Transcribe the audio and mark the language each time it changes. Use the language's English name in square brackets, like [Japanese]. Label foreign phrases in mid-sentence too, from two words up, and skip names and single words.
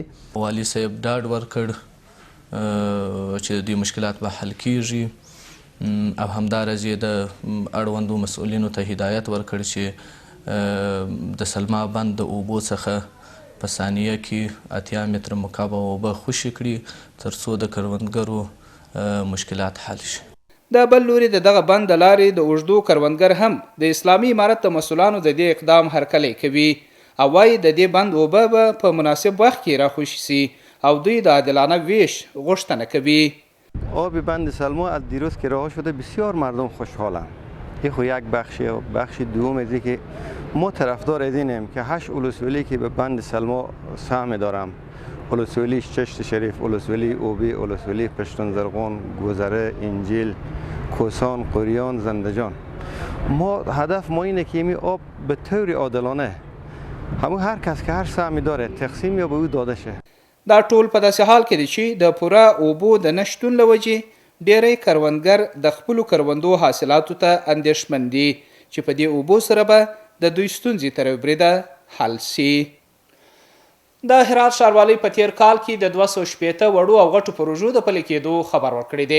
[Pashto] والي صاحب ډاډ ورکړ چې د مشکلات به حل کیږي او همداراز یې د اړوندو مسؤلینو ته هدایت ورکړ چې د سلما بند د اوبو څخه په ثانیه کې 80 متر مکعب اوبه خوشي کړي تر څو د کروندګرو مشکلات حل شي. د بل لوري دغه بند د لارې د اوږدو کروندګر هم د اسلامي امارت د مسؤلانو د دې اقدام هرکلی کوي او وايي د دې بند اوبه به په مناسب وخت کې راخوشي سي او دوی د عادلانه ویش غوښتنه کوي. [Persian] آب بند سلما از دیروز که رها شده بسیار مردم خوشحالند. این خو یک بخشی و بخش دوم از که ما طرفدار از اینیم که 8 ولسوالی که به بند سلما سهم دارم، ولسوالی چشت شریف، ولسوالی اوبی، ولسوالی پشتون زرغون، گذره، انجیل، کوسان، قریان، زندجان، ما هدف ما اینه که این آب به طور عادلانه هر کس که هر سهمی داره تقسیم یا به او داده شه. [Pashto] دا ټول په داسې حال کې دي چې د پوره اوبو د نشتون له وجې ډېری کروندګر د خپلو کروندو حاصلاتو ته اندېښمن دي چې په دې اوبو سره به د دوی ستونزې تر یو بریده حل سي. د هرات ښاروالۍ په تیر کال کې د 260 وړو او غټو پروژو د پلي کېدو خبر ورکړی دی.